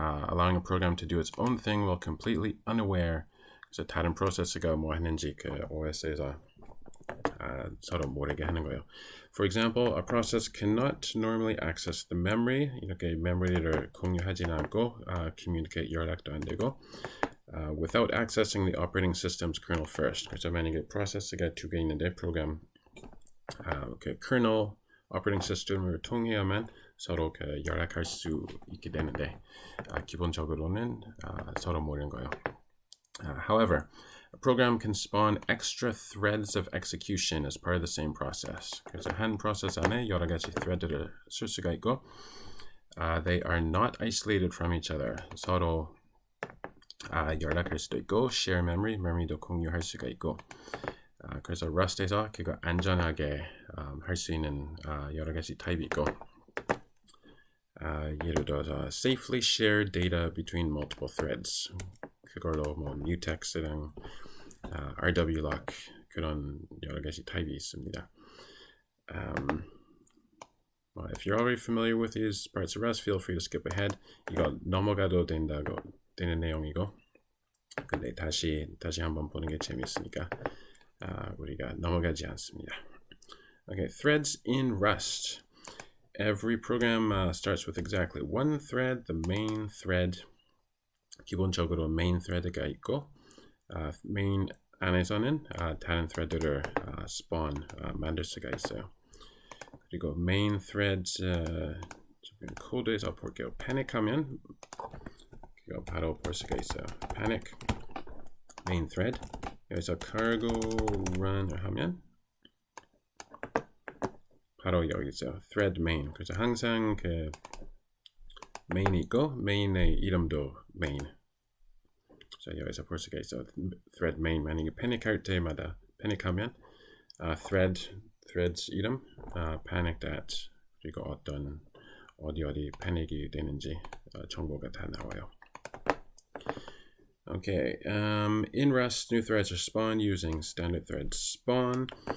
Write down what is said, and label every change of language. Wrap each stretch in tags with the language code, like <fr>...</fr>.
<en>Allowing a program to do its own thing while completely unaware.</en> <ko>그래서 다른 프로세스가 뭐 하는지 그 OS에서 서로 모르게 하는 거예요.</ko> <en>For example, a process cannot normally access the memory.</en> <ko>이렇게 메모리를 공유하지는 않고 communicate 연락도 안 되고</ko> <en>without accessing the operating system's kernel first.</en> <ko>그래서 만약에 프로세스가 두 개 있는데 프로그램 그 kernel operating system을 통해야만 서로 그 연락할 수 있게 되는데 기본적으로는 서로 모르는 거예요.</ko> <en>However, a program can spawn extra threads of execution as part of the same process.</en> <ko>그래서 한 프로세스 안에 여러 가지 thread를 쓸 수가 있고</ko> <en>they are not isolated from each other.</en> <ko>서로 연락할 수도 있고 share memory도 공유할 수가 있고 그래서 Rust에서 그거 안전하게 할 수 있는 여러 가지 타입이 있고 예를 들어서</ko> <en>safely share data between multiple threads.</en> <ko>그걸로 뭐 mutex랑 rwlock 그런 여러 가지 타입이 있습니다.</ko> <en>Well, if you're already familiar with these parts of Rust, feel free to skip ahead.</en> <ko>이거 넘어가도 되는 내용이고, 근데 다시 한번 보는 게 재밌으니까 우리가 넘어가지 않습니다.</ko> <en>Okay, threads in Rust. Every program starts with exactly one thread, the main thread.</en> <ko>기본적으로 main thread가 있고 main 안에서는 다른 thread를 spawn 만들 수가 있어요. 그리고 main threads 코드에서 볼게요. panic하면 이거 바로 볼 수가 있어요. panic main thread 여기서 cargo run을 하면 바로 여기 있어요.</ko> <en>thread main.</en> <ko>그래서 항상 그 main이 있고 main의 이름도 main. 자, 여기서 볼 수가 있어. thread main 만약에 패닉할 때마다 패닉하면 threads 이름 panicked at 그리고 어디 패닉이 되는지 정보가 다 나와요.</ko> <en>Okay, in Rust, new threads are spawned using standard thread spawn.</en>